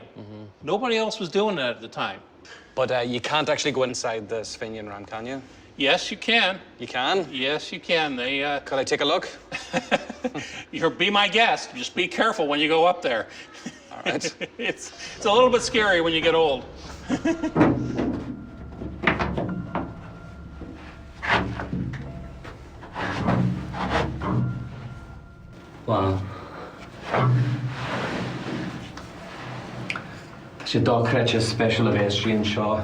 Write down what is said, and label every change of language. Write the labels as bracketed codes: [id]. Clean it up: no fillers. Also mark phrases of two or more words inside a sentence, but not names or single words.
[en] Nobody else was doing that at the time. But you can't actually go inside this Fenian ram, can you? Yes, you can. You can? Yes, you can. They, Could I take a look? be my guest. Just be careful when you go up there. All right. It's a little bit scary when you get old. Wow. [ga] Tá sé dá creite special a bheith an seo.